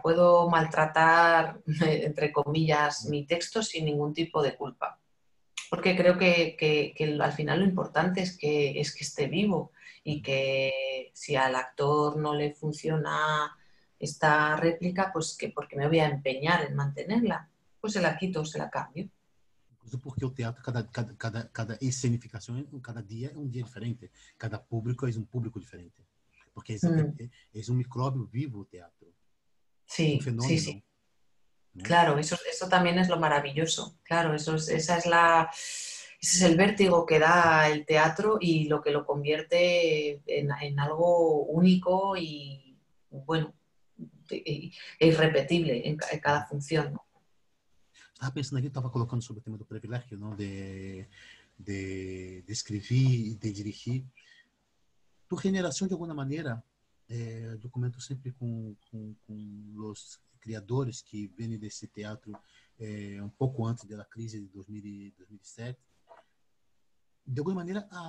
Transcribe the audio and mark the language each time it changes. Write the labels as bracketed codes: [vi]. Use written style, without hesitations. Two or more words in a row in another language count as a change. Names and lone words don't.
[es] Puedo maltratar, entre comillas, mi texto sin ningún tipo de culpa. Porque creo que al final lo importante es que esté vivo y que si al actor no le funciona esta réplica, pues que porque me voy a empeñar en mantenerla, pues se la quito o se la cambio. [pt] Inclusive porque o teatro, cada escenificação, cada dia é um dia diferente. Cada público é um público diferente. Porque é um micróbio vivo o teatro. É um [es] Sí, sí, sí. [pt] fenômeno. Né? [es] Claro, eso también es lo maravilloso. Claro, ese es el vértigo que da el teatro y lo que lo convierte en algo único y, bueno, irrepetible en cada función, ¿no? [pt] Estava pensando aqui, estava colocando sobre o tema do privilégio, não? De escrever e de dirigir. Tu generação, de alguma maneira, eu comento sempre com os criadores que vêm desse teatro um pouco antes da crise de 2007, de alguma maneira